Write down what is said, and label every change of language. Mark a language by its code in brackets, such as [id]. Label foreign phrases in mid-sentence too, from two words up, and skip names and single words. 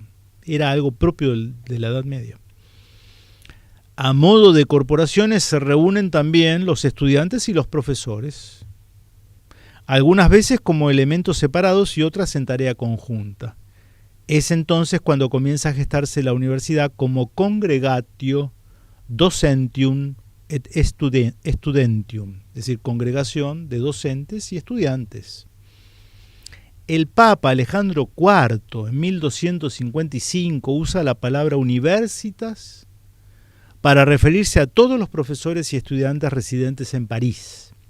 [es] Era algo propio de la Edad Media. A modo de corporaciones se reúnen también los estudiantes y los profesores, algunas veces como elementos separados y otras en tarea conjunta. Es entonces cuando comienza a gestarse la universidad como [la] congregatio docentium et studentium, [es] es decir, congregación de docentes y estudiantes. El Papa Alejandro IV en 1255 usa la palabra universitas para referirse a todos los profesores y estudiantes residentes en París.